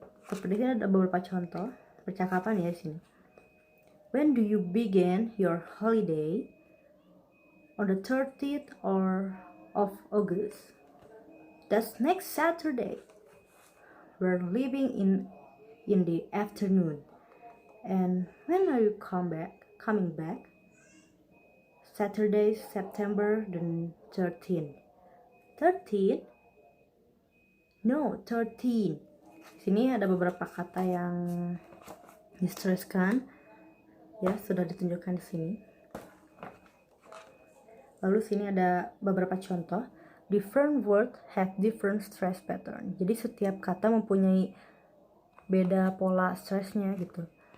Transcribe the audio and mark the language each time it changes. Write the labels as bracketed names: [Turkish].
[Indonesian] Seperti ini ada beberapa contoh percakapan ya di sini. [English] When do you begin your holiday? On the 30th of August. That's next Saturday. We're leaving in the afternoon. And when are you coming back? Saturday, September the 13th. 13? No, 13. [Indonesian] Sini ada beberapa kata yang distresskan. Ya, sudah ditunjukkan di sini. Lalu sini ada beberapa contoh. [English] Different words have different stress pattern. [Indonesian] Jadi setiap kata mempunyai beda pola stressnya gitu.